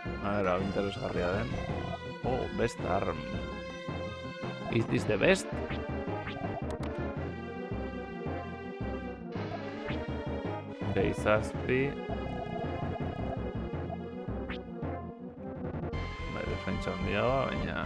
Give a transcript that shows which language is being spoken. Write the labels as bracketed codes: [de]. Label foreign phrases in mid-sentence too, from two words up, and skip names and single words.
[es] A ver, [eu] hau interesgarria den. [en] Oh, best arm. Is this the best? [eu] Izazpi. Bai, defentsa handiagoa, baina...